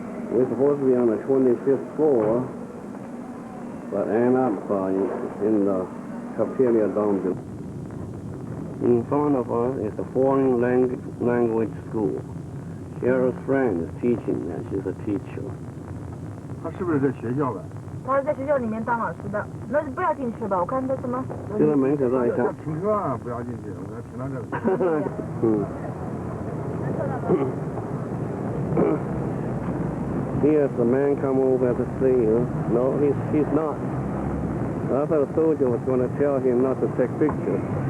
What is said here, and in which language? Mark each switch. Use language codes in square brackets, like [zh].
[en] We're supposed to be on the 25th floor, but end up in the cafeteria down below. In front of us is a foreign language school. Cheryl's friend is teaching there. She's a teacher. [zh] 他是不是在学校的？他是在学校里面当老师的，那就不要进去吧。我看他什么。就在门口这一下。停车啊，不要进去，我要停到这里。 [en] Here's the man come over to see you. No, he's not. I thought the soldier was going to tell him not to take pictures.